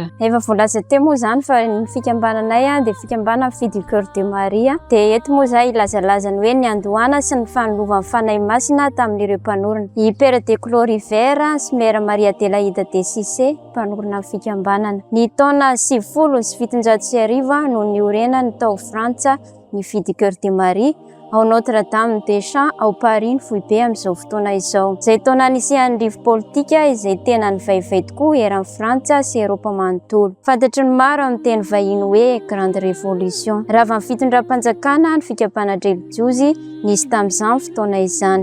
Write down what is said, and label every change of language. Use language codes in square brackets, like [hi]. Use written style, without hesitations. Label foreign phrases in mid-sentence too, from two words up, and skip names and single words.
[mg] Efa voalaza teo moa izany fa ny fikambananay dia fikambanana Filles du Cœur de Marie dia eto moa izay ilazalazany hoe ny andohana sy ny fanolovan'ny fanahy masina tamin'ireo mpanorona. I Père de Clorivert sy Mère Maria Adélaïde de Cissé mpanorona fikambanana. Ny taona 1970 no niorena ny tao Frantsa ny Filles du Cœur de Marie ao Notre-Dame des Champs ao Paris ny foibe amin'izao fotoana izao. Izay taona nisian'ny rivo politika izay tena nivaivay tokoa eran'ny Frantsa sy Eropa manontolo. Fantatry ny maro amin'ny teny vahiny hoe [fr] Grande Révolution. [mg] Raha avy amin'ny fitondram-panjakana ny fikambanana religiozy nisy tamin'izany fotoana izany.